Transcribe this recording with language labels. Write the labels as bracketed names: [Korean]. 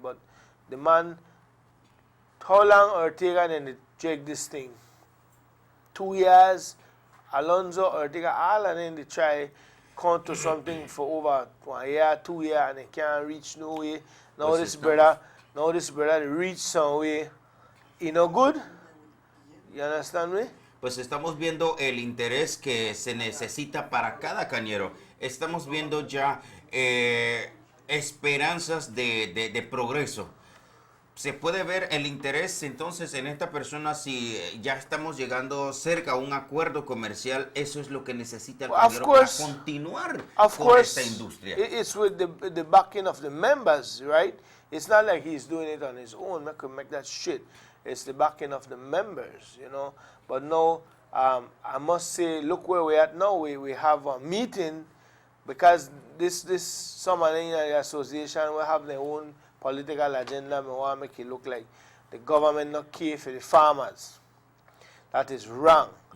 [English] But the man, how long Ortega then they check this thing? 2 years, Alonso, Ortega, all and then they try come to something for over 1 year, 2 years, and they can't reach no way. Now this brother, they reach some way. You know good? You understand me? [Spanish] Pues estamos viendo el interés que se necesita para cada cañero. Estamos viendo ya esperanzas de progreso. Se puede ver el interés entonces en esta persona si ya estamos llegando cerca a un acuerdo comercial. Eso es lo que necesita el cañero para continuar con esta industria. [English] It's with the backing of the members, right? It's not like he's doing it on his own. Make that shit. It's the backing of the members, you know. But no, I must say, look where we're at now. We have a meeting because this someone in the association will have their own political agenda. We want to make it look like the government not care for the farmers. That is wrong.